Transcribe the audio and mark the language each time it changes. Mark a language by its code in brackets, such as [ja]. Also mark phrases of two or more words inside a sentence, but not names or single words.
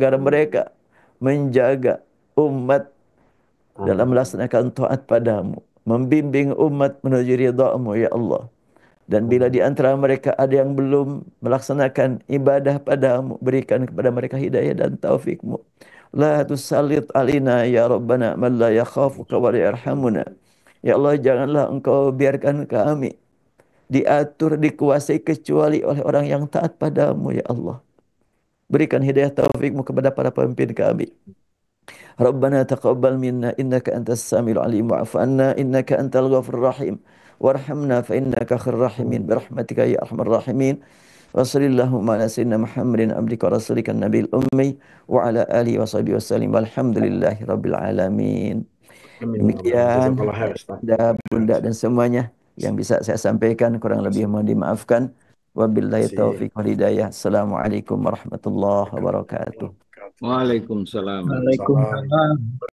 [id] agar Amin. mereka menjaga umat dalam Amin. melaksanakan taat padamu, membimbing umat menuju ridhamu, [ar] يا الله. [id] Dan bila di Amin. antara mereka ada yang belum melaksanakan ibadah padamu, berikan kepada mereka hidayah dan taufikmu. [ar] لا تسلط علينا يا ربنا من لا يخافك ولا يرحمنا. يا الله, [id] janganlah Engkau biarkan kami diatur, dikuasai kecuali oleh orang yang taat padamu ya Allah. Berikan hidayah taufikmu kepada para pemimpin kami. [ar] ربنا تقبل منا إنك أنت السميع العليم واعف عنا إنك أنت الغفور الرحيم وارحمنا فإنك خير الراحمين برحمتك يا أرحم الراحمين وصل اللهم على سيدنا محمد عبدك ورسولك النبي الأمي وعلى آله وصحبه وسلم والحمد لله رب العالمين. آمين يا رب العالمين. [id] Demikian [ar] جزاك الله خير أستاذ. [id] Bunda, Bunda dan semuanya yang bisa saya sampaikan, kurang lebih mohon dimaafkan. [ar] وبالله [id] Terima [ar] التوفيق والهداية. السلام عليكم ورحمة الله وبركاته. [id] kasih. [ar] وعليكم السلام. [id] Salam. [ar] وعليكم السلام.